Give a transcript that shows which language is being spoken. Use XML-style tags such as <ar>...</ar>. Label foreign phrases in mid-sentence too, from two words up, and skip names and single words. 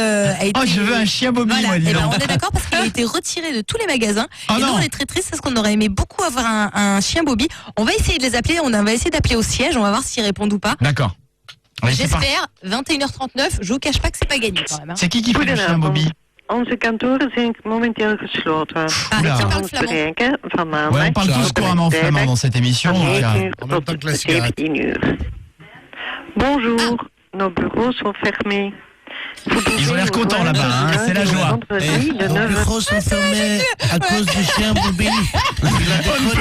<fr>Oh, je veux un chien Bobby, Voilà, moi, dis eh ben, donc. on est d'accord parce qu'il a été retiré de tous les magasins. Oh et nous, non. on est très triste parce qu'on aurait aimé beaucoup avoir un chien Bobby. On va essayer de les appeler. On va essayer d'appeler au siège. On va voir s'ils répondent ou pas. D'accord. Allez, c'est parti. J'espère. 21h39. Je vous cache pas que c'est pas gagné quand même. Hein. C'est qui fait le chien Bobby?</fr> <nl>Onze kantoren zijn momenteel gesloten.</nl> <fr>Oula.</fr> <nl>Je kan ons bereiken van maandag</nl> <fr>Ouais, on parle tous couramment flamand dans cette émission.</fr> <nl>van</nl> <fr>donc,</fr> <nl>9 uur</nl> <fr>En même temps</fr> <nl>tot</nl> <fr>que la cigarette.</fr> <nl>17 uur.</nl> <fr>Bonjour, nos bureaux sont fermés. Ils ont l'air contents là-bas, hein, c'est la joie. Nos bureaux sont fermés à cause du chien Bobby. Il a déconné.</fr>